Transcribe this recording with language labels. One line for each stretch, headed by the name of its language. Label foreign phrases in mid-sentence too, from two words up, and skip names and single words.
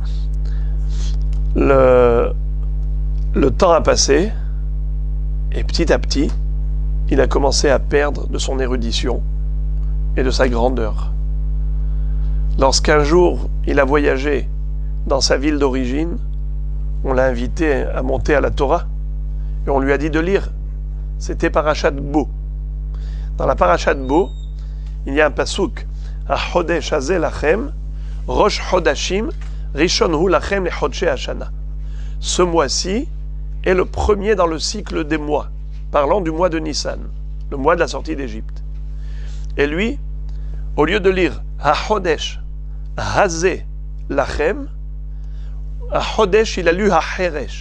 French: Le temps a passé, et petit à petit, il a commencé à perdre de son érudition et de sa grandeur. Lorsqu'un jour, il a voyagé dans sa ville d'origine, on l'a invité à monter à la Torah, et on lui a dit de lire. C'était Parashat Bo. Dans la Parashat Bo, il y a un pasuk,
Hebrew: החודש הזה לכם, ראש חודשים, ראשון הוא לכם לחודשי השנה.
French: Ce mois-ci est le premier dans le cycle des mois, parlant du mois de Nissan, le mois de la sortie d'Égypte. Et lui, au lieu de lire
Hebrew: החודש הזה לכם,
French: HaChodesh, il a lu HaCheresh.